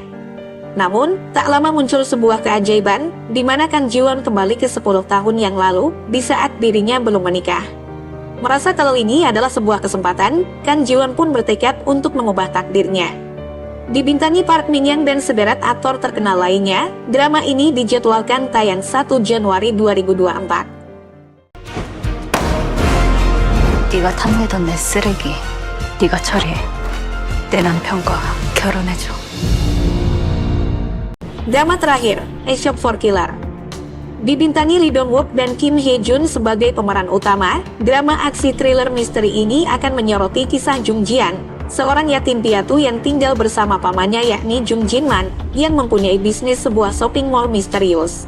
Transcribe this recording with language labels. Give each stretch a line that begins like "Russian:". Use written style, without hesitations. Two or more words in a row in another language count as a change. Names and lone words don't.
Indonesian: Namun, tak lama muncul sebuah keajaiban di mana Kang Ji Won kembali ke 10 tahun yang lalu di saat dirinya belum menikah. Merasa kalau ini adalah sebuah kesempatan, Kang Ji Won pun bertekad untuk mengubah takdirnya. Dibintangi Park Min Young dan sederet aktor terkenal lainnya, drama ini dijadwalkan tayang 1 Januari 2024.
Korean: 네가 탐내던 내 쓰레기, 네가 처리해. 내 남편과 결혼해줘.
Indonesian: Drama terakhir, A Shop for Killer. Dibintangi Lee Dong Wook dan Kim Hye Jun sebagai pemeran utama, drama aksi thriller misteri ini akan menyoroti kisah Jung Jian, seorang yatim piatu yang tinggal bersama pamannya yakni Jung Jin Man, yang mempunyai bisnis sebuah
English: shopping mall
Indonesian: misterius.